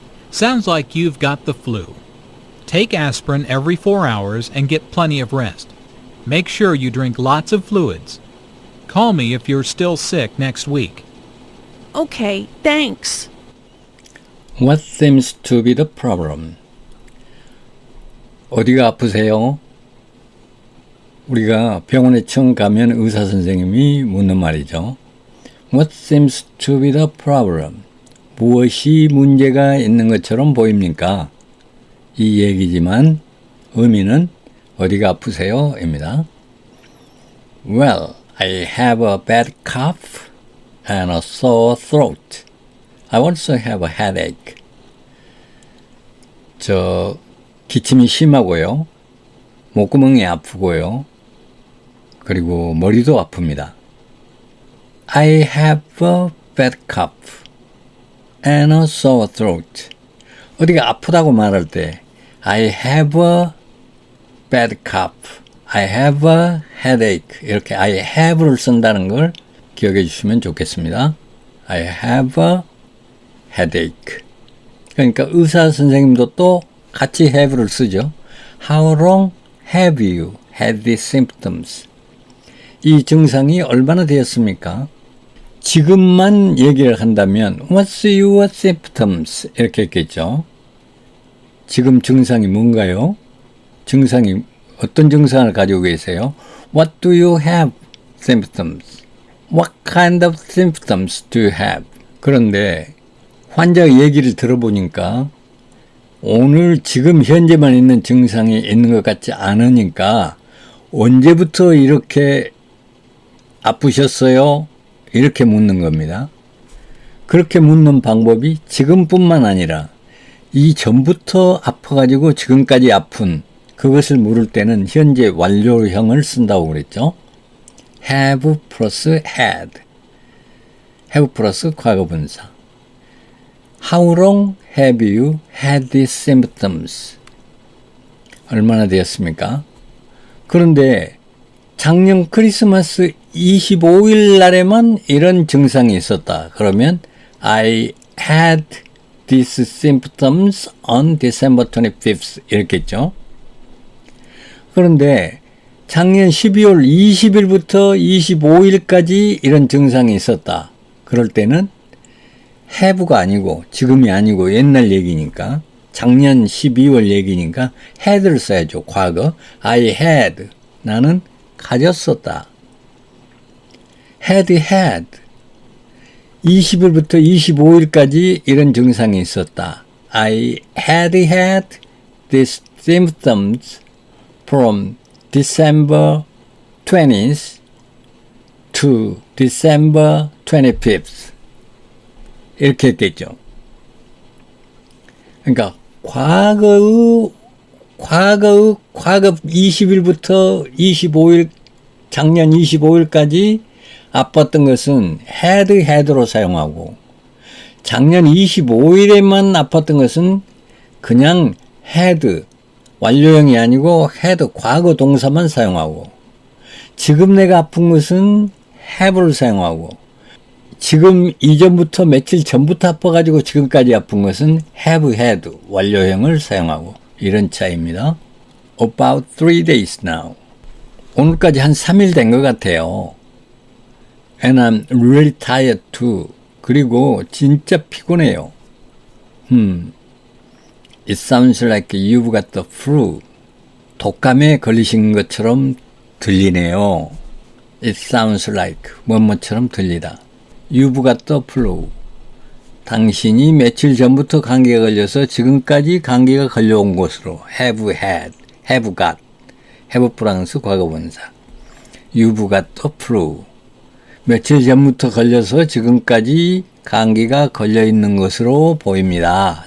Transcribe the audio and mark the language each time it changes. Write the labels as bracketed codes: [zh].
[en] Sounds like you've got the flu. Take aspirin every 4 hours and get plenty of rest. Make sure you drink lots of fluids. Call me if you're still sick next week. Okay, thanks. What seems to be the problem? [ko] 어디가 아프세요? 우리가 병원에 처음 가면 의사 선생님이 묻는 말이죠. [en] What seems to be the problem? [ko] 무엇이 문제가 있는 것처럼 보입니까? 이 얘기지만 의미는 어디가 아프세요? 입니다. [en] Well, I have a bad cough and a sore throat. I also have a headache. [ko] 기침이 심하고요. 목구멍이 아프고요. 그리고 머리도 아픕니다. [en] I have a bad cough and a sore throat. [ko] 어디가 아프다고 말할 때 [en] I have a bad cough, I have a headache [ko] 이렇게 I have를 쓴다는 걸 기억해 주시면 좋겠습니다. [en] I have a headache. [ko] 그러니까 의사 선생님도 또 같이 have를 쓰죠. [en] How long have you had these symptoms? [ko] 이 증상이 얼마나 되었습니까? 지금만 얘기를 한다면 [en] What's your symptoms? [ko] 이렇게 했겠죠. 지금 증상이 뭔가요? 증상이 어떤 증상을 가지고 계세요? [en] What do you have symptoms? What kind of symptoms do you have? [ko] 그런데 환자의 얘기를 들어보니까 오늘 지금 현재만 있는 증상이 있는 것 같지 않으니까 언제부터 이렇게 아프셨어요? 이렇게 묻는 겁니다. 그렇게 묻는 방법이 지금뿐만 아니라 이전부터 아파가지고 지금까지 아픈 그것을 물을 때는 현재 완료형을 쓴다고 그랬죠. [en] have 플러스 had. [ko] have 플러스 과거분사. [en] How long have you had these symptoms? [ko] 얼마나 되었습니까? 그런데 작년 크리스마스 25일 날에만 이런 증상이 있었다. 그러면 [en] I had these symptoms on December 25th [ko] 이렇게 했죠. 그런데 작년 12월 20일부터 25일까지 이런 증상이 있었다. 그럴 때는 have가 아니고 지금이 아니고 옛날 얘기니까 작년 12월 얘기니까 had를 써야죠. 과거. I had. 나는 가졌었다. had. 20일부터 25일까지 이런 증상이 있었다. [en] I had these symptoms from December 20th to December 25th. [ko] 이렇게 했겠죠. 그러니까 과거 20일부터 25일, 작년 25일까지 아팠던 것은 had로 사용하고 작년 25일에만 아팠던 것은 그냥 had, 완료형이 아니고 had 과거 동사만 사용하고 지금 내가 아픈 것은 have를 사용하고 지금 이전부터 며칠 전부터 아파가지고 지금까지 아픈 것은 have had, 완료형을 사용하고 이런 차이입니다. [en] About 3 days now. [ko] 오늘까지 한 3일 된 것 같아요. [en] And I'm really tired too. [ko] 그리고 진짜 피곤해요. [en] It sounds like you've got the flu. [ko] 독감에 걸리신 것처럼 들리네요. [en] It sounds like [ko] 뭐뭐처럼 들리다. [en] You've got the flu. [ko] 당신이 며칠 전부터 감기가 걸려서 지금까지 감기가 걸려온 것으로 have had, have got, have 프랑스 과거분사. [en] You've got the flu. [ko] 며칠 전부터 걸려서 지금까지 감기가 걸려 있는 것으로 보입니다.